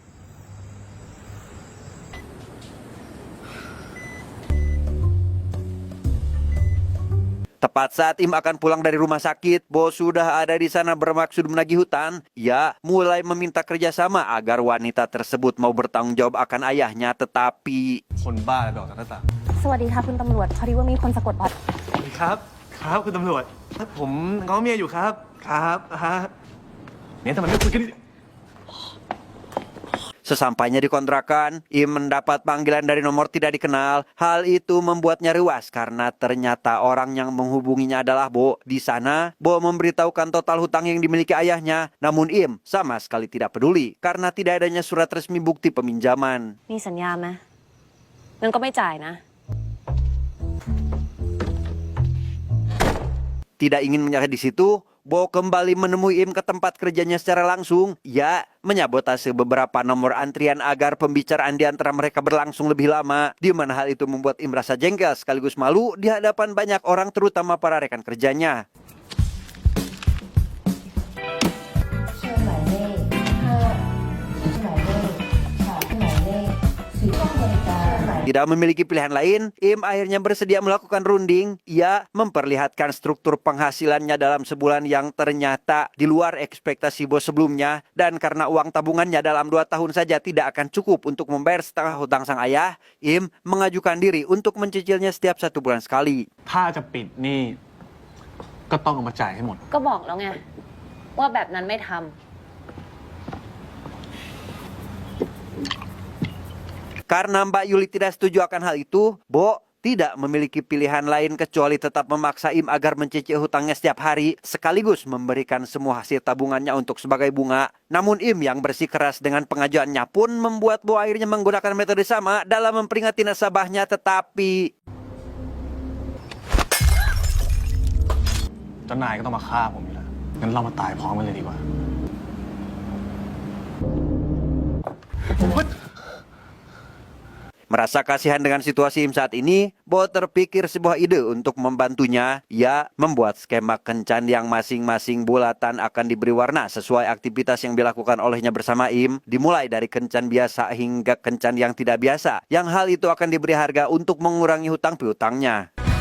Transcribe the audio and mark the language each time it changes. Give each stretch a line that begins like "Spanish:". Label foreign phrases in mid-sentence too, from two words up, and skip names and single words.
Indonesian: Tepat saat Im akan pulang dari rumah sakit, Bo sudah ada di sana bermaksud menagih hutang. Ia mulai meminta kerjasama agar wanita tersebut mau bertanggung jawab akan ayahnya, tetapi
Thai: คนบ้าดอกจากหน้าต่าง สวัสดีค่ะคุณตำรวจพอดีว่ามีคนสะกดรอย สวัสดีครับ ครับคุณตำรวจ ผมง้อเมียอยู่ครับ ครับเนี่ยทำไมไม่คุยกัน
Indonesian: sesampainya di kontrakan, Im mendapat panggilan dari nomor tidak dikenal. Hal itu membuatnya ruas karena ternyata orang yang menghubunginya adalah Bo. Di sana, Bo memberitahukan total hutang yang dimiliki ayahnya. Namun Im sama sekali tidak peduli karena tidak adanya surat resmi bukti peminjaman.
Thai: มีสัญญาไหมงั้นก็ไม่จ่ายนะ
Indonesian: Tidak ingin menyerah di situ, Bo kembali menemui Im ke tempat kerjanya secara langsung. Ia menyabotase beberapa nomor antrian agar pembicaraan di antara mereka berlangsung lebih lama, di mana hal itu membuat Im merasa jengkel sekaligus malu di hadapan banyak orang terutama para rekan kerjanya.
Thai: เชิญหมายเลข5หมายเลขค่ะหมายเลข4ห้องบริการหมาย
Indonesian: Tidak memiliki pilihan lain, Im akhirnya bersedia melakukan runding. Ia memperlihatkan struktur penghasilannya dalam sebulan yang ternyata di luar ekspektasi bos sebelumnya. Dan karena uang tabungannya dalam 2 tahun saja tidak akan cukup untuk membayar setengah hutang sang ayah, Im mengajukan diri untuk mencicilnya setiap 1 bulan sekali.
Thai: ถ้าจะปิดหนี่ก็ต้องเอามาจ่ายให้หมด ก็บอกแล้วไง ว่าแบบนั้นไม่ทำ
Indonesian: Karena Mbak Yuli tidak setuju akan hal itu, Bo tidak memiliki pilihan lain kecuali tetap memaksa Im agar mencicil hutangnya setiap hari, sekaligus memberikan semua hasil tabungannya untuk sebagai bunga. Namun Im yang bersikeras dengan pengajuannya pun membuat Bo akhirnya menggunakan metode sama dalam memperingati nasabahnya, tetapi
Thai: เจ้านายก็ต้องมาฆ่าผมอยู่แล้วงั้นเรามาตายพร้อมกันเลยดีกว่า
Indonesian: merasa kasihan dengan situasi Im saat ini, Bo terpikir sebuah ide untuk membantunya. Ia membuat skema kencan yang masing-masing bulatan akan diberi warna sesuai aktivitas yang dilakukan olehnya bersama Im, dimulai dari kencan biasa hingga kencan yang tidak biasa, yang hal itu akan diberi harga untuk mengurangi hutang piutangnya.